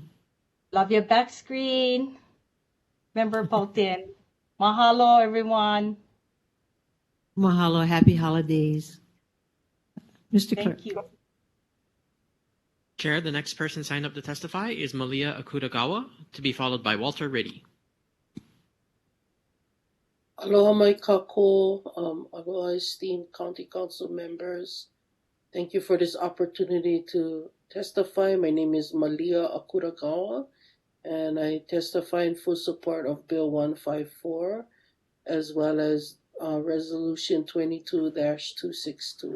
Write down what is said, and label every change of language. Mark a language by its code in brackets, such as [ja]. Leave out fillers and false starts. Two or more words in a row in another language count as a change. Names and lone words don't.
[en] Love your back screen. Member Paulton. Mahalo, everyone. Mahalo. Happy holidays. Mr. Clerk. Thank you. Chair, the next person signed up to testify is Malia Akutagawa, to be followed by Walter Riddy. [haw] Aloha mai kako, [en] aloha esteemed county council members. Thank you for this opportunity to testify. My name is Malia Akutagawa, and I testify in full support of Bill 154, as well as Resolution 22-262.